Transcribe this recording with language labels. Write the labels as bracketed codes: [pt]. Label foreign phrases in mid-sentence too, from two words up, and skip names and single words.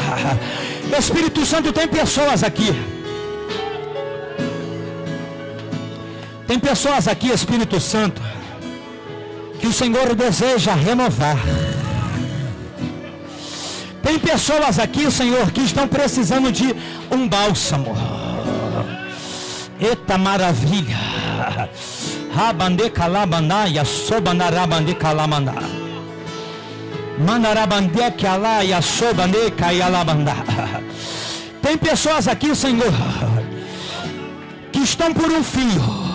[pt] Espírito Santo, tem pessoas aqui. Tem pessoas aqui, Espírito Santo, que o Senhor deseja renovar. Tem pessoas aqui, Senhor, que estão precisando de um bálsamo. Eita maravilha. Rabande calabanaia, sobanarabande calamandá. Mandarabande calaia, sobande caialabandá. Tem pessoas aqui, Senhor, que estão por um fio.